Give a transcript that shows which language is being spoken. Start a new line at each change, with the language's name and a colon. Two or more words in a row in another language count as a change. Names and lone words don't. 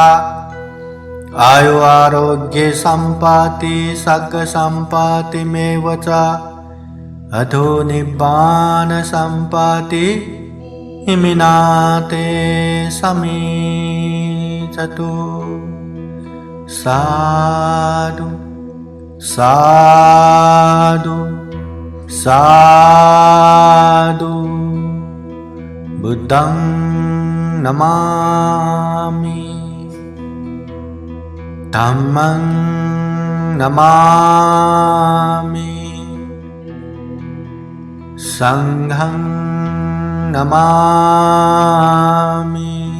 Pali: आयु आरोग्य सम्पत्ति सग्ग सम्पत्तिमेव च अधो निब्बान सम्पत्ति इमिनाते समीचतु। साधु साधु साधु। बुद्धं नमामि, धम्मं नमामि, संघं नमामि।